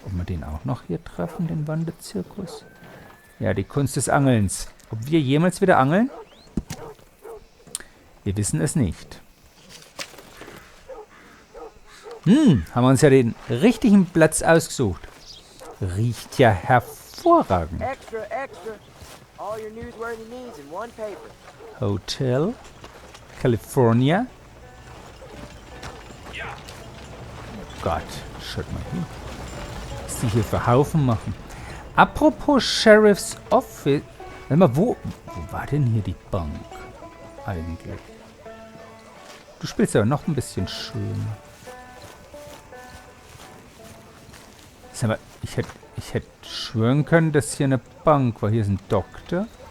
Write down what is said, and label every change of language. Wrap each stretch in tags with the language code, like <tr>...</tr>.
<de>Ob wir den auch noch hier treffen, den Wanderzirkus? Ja, die Kunst des Angelns. Ob wir jemals wieder angeln? Wir wissen es nicht. Haben wir uns ja den richtigen Platz ausgesucht. Riecht ja hervorragend.</de> <en>Extra, extra. All your newsworthy needs in one paper. Hotel, California.</en> <de>Gott, schaut mal hin. Was die hier für Haufen machen. Apropos Sheriff's Office. Warte mal, wo war denn hier die Bank eigentlich? Du spielst aber noch ein bisschen schön. Sag mal, ich hätte schwören können, dass hier eine Bank war. Hier ist ein Doktor.</de>